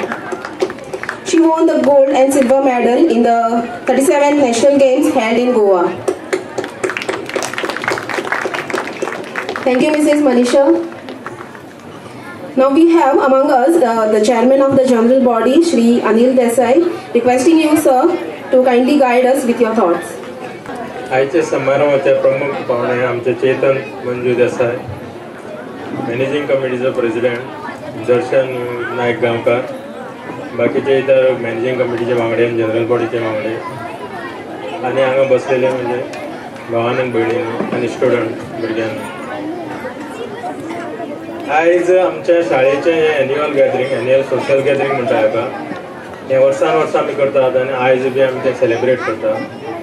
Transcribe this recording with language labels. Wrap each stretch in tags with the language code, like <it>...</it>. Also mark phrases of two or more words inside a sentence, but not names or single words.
<en>She won the gold and silver medal in the 37 national games held in Goa. Thank you, Mrs. Manisha. Now we have among us the chairman of the general body, Shri Anil Desai, requesting you, sir, to kindly guide us with your thoughts.</en> <mr>आजच्या समारंभाचे प्रमुख पाहुणे आमचे चेतन मंजू देसाई,</mr> <en>managing committee president</en> <kok>दर्शन नायक गांवकार, बाकीचे इतर</kok> <en>managing committee</en> <kok>वांगडे आनी</kok> <en>general body</en> <kok>वांगडे आनी हांगा बसलेले म्हणजे भावान आनी भयणींनी आनी स्टुडंट भुरग्यांनी. आयज आमच्या शाळेचें</kok> <en>annual gathering, annual social gathering</en> <kok>म्हणटा हेका, हें वर्सान वर्सा आमी करतात आनी आयज बी आमी तें सेलिब्रेट करतात.</kok>